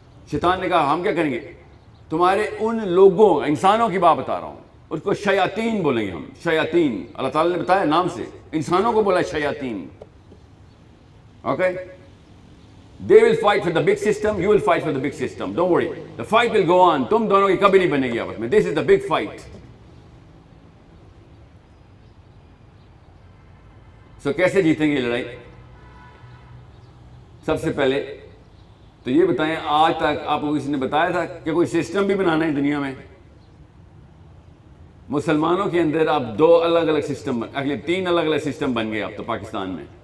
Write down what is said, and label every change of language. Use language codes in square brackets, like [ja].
[ur] شیطان نے کہا ہم کیا کریں گے, تمہارے ان لوگوں انسانوں کی بات بتا رہا ہوں, اس کو شیاطین بولیں گے ہم, شیاطین. اللہ تعالیٰ نے بتایا نام سے, انسانوں کو بولا شیاطین. [en] Okay, they will fight for the big system, you will fight for the big system, don't worry, the fight will go on. [ur] تم دونوں کی کبھی نہیں بنے گی آپس میں. [en] This is the big fight. [ur] So کیسے جیتیں گے یہ لڑائی؟ سب سے پہلے تو یہ بتائیں, آج تک آپ کو کسی نے بتایا تھا کہ کوئی سسٹم بھی بنانا ہے دنیا میں؟ مسلمانوں کے اندر اب 2 الگ الگ سسٹم, اگلے 3 الگ الگ سسٹم بن گئے اب تو پاکستان میں.